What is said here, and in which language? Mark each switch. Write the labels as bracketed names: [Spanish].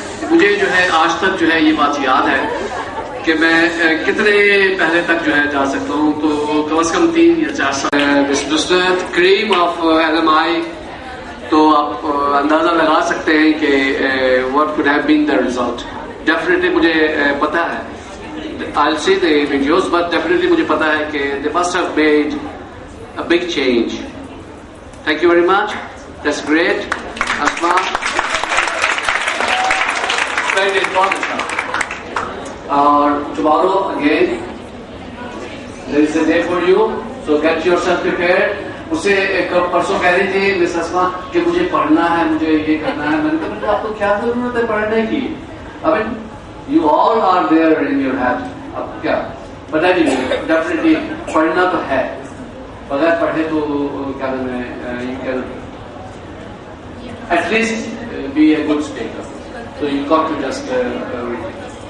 [Hindi] मुझे जो है आज तक जो है ये बात याद है कि मैं कितने पहले तक जो है जा सकता हूँ. तो कम से कम 3 या 4 साल. [English] Cream of LMI. [Hindi] तो आप अंदाजा लगा सकते हैं कि [English] what could have been the result. Definitely [Hindi] मुझे पता है, [English] I'll see the videos, but definitely [Hindi] मुझे पता है कि [English] they must have made a big change. Thank you very much. That's great. Asma. Very good. [Hindi] बहुत अच्छा. और [English] tomorrow again there is a day for you, so get yourself prepared. [Hindi] उसे एक परसों कह रही थी मिस अस्मा कि मुझे पढ़ना है, मुझे ये करना है. मैंने कहा आपको क्या जरूरत है पढ़ने की? [English] I mean, you all are there in your head. [Hindi] अब क्या? [English] But anyway, definitely [Hindi] पढ़ना तो है. बगैर पढ़े तो क्या नाम है, [English] you can at least be a good speaker. So you got to just read it.